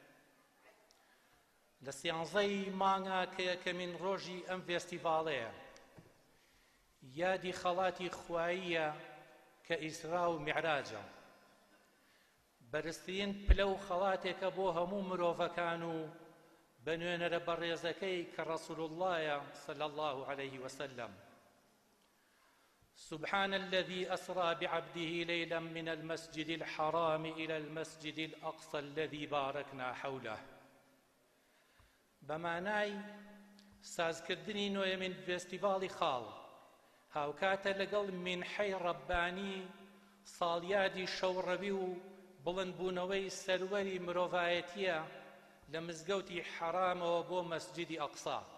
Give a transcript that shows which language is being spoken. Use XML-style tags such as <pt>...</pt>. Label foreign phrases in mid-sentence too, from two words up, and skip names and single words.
<ckb>لە سیانزەی مانگە کە یەکەمین ڕۆژی ئەم فێستیڤاڵەیە، یادی خەڵاتی خواییە کە ئیسرا و میعراجە. بەرزترین پلە و خەڵاتێکە بۆ هەموو مرۆڤەکان و بە نوێنەرە بەڕێزەکەی کە</ckb> <ar>ڕەسوول اللهە صلی الله عليه وسلم. سبحان الذي أسرى بعبده ليلا من المسجد الحرام إلى المسجد الأقصى الذي باركنا حوله.</ar> <ckb>بەمانای سازکردنی نوێیەمین فێستیڤاڵی خاڵ هاوکاتە لەگەڵ مینحەی ڕەبانی، ساڵیادی شەوڕەوی و بڵندبوونەوەی سەروەری مرۆڤایەتیە لە مزگەوتی حەرامەوە بۆ مەسجدی ئەقسا.</ckb>